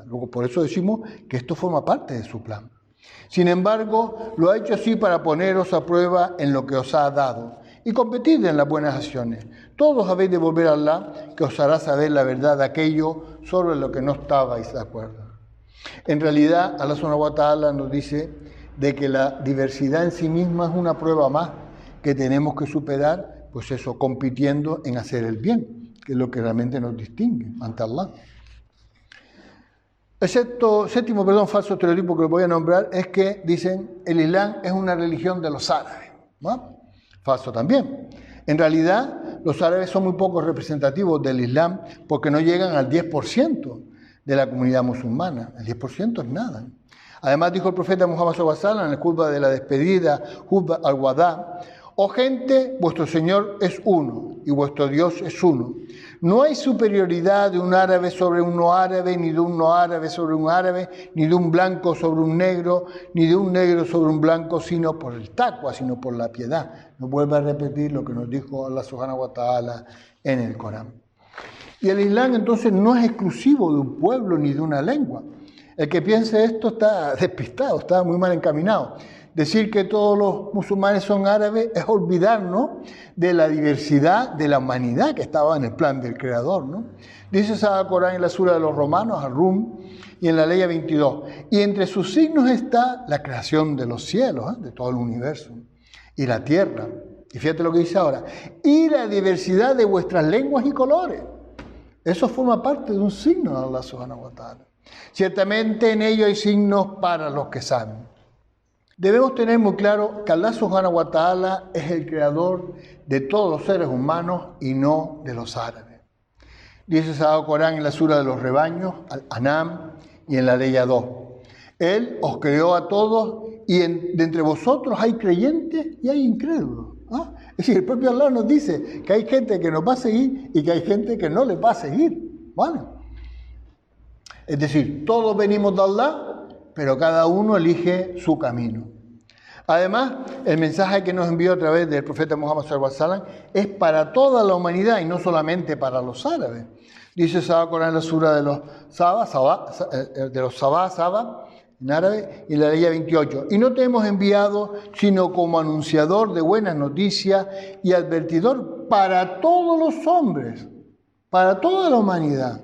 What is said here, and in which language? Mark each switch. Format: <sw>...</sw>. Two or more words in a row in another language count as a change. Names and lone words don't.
<es>Luego por eso decimos que esto forma parte de su plan. Sin embargo, lo ha hecho así para poneros a prueba en lo que os ha dado y competid en las buenas acciones. Todos habéis de volver a Allah, que os hará saber la verdad de aquello sobre lo que no estabais de acuerdo. En realidad,</es> <ar>الله سبحانه وتعالى</ar> <es>nos dice de que la diversidad en sí misma es una prueba más que tenemos que superar, pues eso, compitiendo en hacer el bien, que es lo que realmente nos distingue ante Allah. El séptimo, falso estereotipo que voy a nombrar es que dicen el Islam es una religión de los árabes, ¿no? Falso también. En realidad, los árabes son muy poco representativos del Islam porque no llegan al 10% de la comunidad musulmana. El 10% es nada. Además dijo el profeta Muhammad</es> <ar>صلى الله عليه وسلم</ar> <es>en el khutbah de la despedida,</es> <ar>خطبة الوداع,</ar> <es>oh gente, vuestro Señor es uno y vuestro Dios es uno. No hay superioridad de un árabe sobre un no árabe, ni de un no árabe sobre un árabe, ni de un blanco sobre un negro, ni de un negro sobre un blanco, sino por el taqwa, sino por la piedad. Nos vuelve a repetir lo que nos dijo</es> <ar>الله سبحانه وتعالى</ar> <es>en el Corán. Y el Islam entonces no es exclusivo de un pueblo ni de una lengua. El que piense esto está despistado, está muy mal encaminado. Decir que todos los musulmanes son árabes es olvidarnos de la diversidad de la humanidad que estaba en el plan del Creador, ¿no? Dice Sagrado Corán en la sura de los Romanos, al-Rum, y en la ley 22. Y entre sus signos está la creación de los cielos, de todo el universo, y la tierra. Y fíjate lo que dice ahora. Y la diversidad de vuestras lenguas y colores. Eso forma parte de un signo de</es> <ar>الله سبحانه وتعالى.</ar> <es>Ciertamente en ello hay signos para los que saben. Debemos tener muy claro que</es> <ar>الله سبحانه وتعالى</ar> <es>es el creador de todos los seres humanos y no de los árabes. Dice el Sagrado Corán en la sura de los rebaños, al-Anam, y en la ley 2. Él os creó a todos y de entre vosotros hay creyentes y hay incrédulos. ¿Ah? Es decir, el propio Allah nos dice que hay gente que nos va a seguir y que hay gente que no les va a seguir. ¿Vale? Es decir, todos venimos de Allah, pero cada uno elige su camino. Además, el mensaje que nos envió a través del profeta Muhammad</es> <ar>صلى الله عليه وسلم</ar> <es>es para toda la humanidad y no solamente para los árabes. Dice Sabah Corán en la sura de los Sabah, en árabe, y la ley 28. Y no te hemos enviado sino como anunciador de buenas noticias y advertidor para todos los hombres, para toda la humanidad.</es>